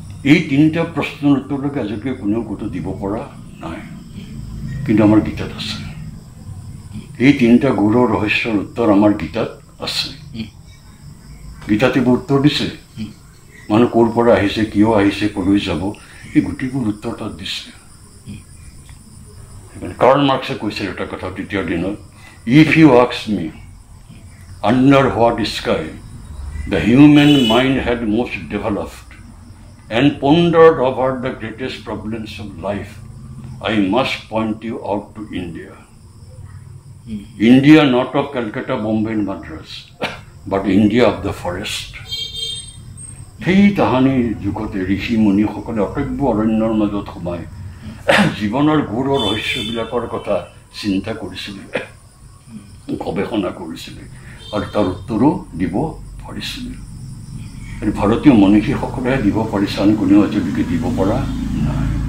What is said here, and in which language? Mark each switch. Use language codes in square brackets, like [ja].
[as] এই তিনিটা প্ৰশ্নৰ উত্তৰলৈকে আজিলৈকে কোনেও ক'তো দিব পৰা নাই, কিন্তু আমাৰ গীতাত আছে। এই তিনিটা গূঢ় ৰহস্যৰ উত্তৰ আমাৰ গীতাত আছে। গীতাতে উত্তৰ দিছে। মানুহ ক'ৰ পৰা আহিছে, কিয় আহিছে, কলৈ যাব, এই গোটেইবোৰ উত্তৰ তাত দিছে। কাৰ্ল মাৰ্কছে কৈছে এটা কথা তৃতীয় দিনত, [en] If you ask me under what sky the human mind had most developed and pondered over the greatest problems of life, I must point you out to India. India not of Calcutta, Bombay and Madras, but India of the forest. [as] সেই তাহানিৰ যুগতে ঋষি মুনিসকলে অটব্য অৰণ্যৰ মাজত সোমাই জীৱনৰ গূঢ় ৰহস্যবিলাকৰ কথা চিন্তা কৰিছিলে, গৱেষণা কৰিছিলে আৰু তাৰ উত্তৰো দিব পাৰিছিলে। ভাৰতীয় মনীষীসকলেহে দিব পাৰিছে, আন কোনেও আজিলৈকে দিব পৰা নাই।